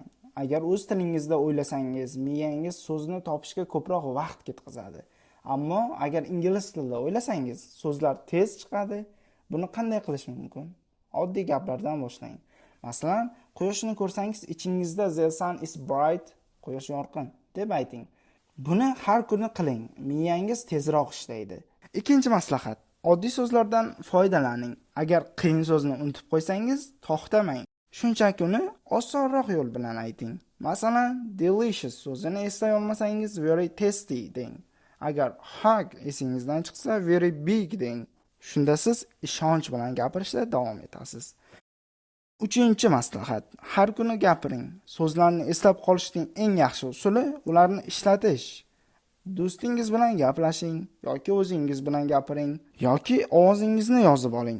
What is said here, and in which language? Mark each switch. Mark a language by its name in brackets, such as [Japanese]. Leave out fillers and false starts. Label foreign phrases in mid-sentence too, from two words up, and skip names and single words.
[Uzbek] Agar o'z tilingizda o'ylasangiz, miyangiz so'zni topishga ko'proq vaqt ketkazadi. Ammo agar ingliz tilida o'ylasangiz, so'zlar tez chiqadi. Buni qanday qilish mumkin? Oddiy gaplardan boshlang. Masalan, quyoshni ko'rsangiz ichingizda [English] "The sun is bright", [Uzbek] quyosh yorqin deb ayting. Buni har kuni qiling. Miyangiz tezroq ishlaydi. Ikkinchi maslahat: oddiy so'zlardan foydalaning. Agar qiyin so'zni unutib qo'ysangiz, to'xtamang. Shunchaki uni osonroq yo'l bilan ayting. Masalan, delicious so'zini eslay olmasangiz, [English] very tasty [Uzbek] deng. Agar hug esingizdan chiqsa, [English] very big [Uzbek] deng. Shunda siz ishonch bilan gapirishda davom etasiz. Uchinchi maslahat: har kuni gapiring. So'zlarni eslab qolishning eng yaxshi usuli ularni ishlatish. Do'stingiz bilan gaplashing yoki o'zingiz bilan gapiring yoki ovozingizni yozib oling.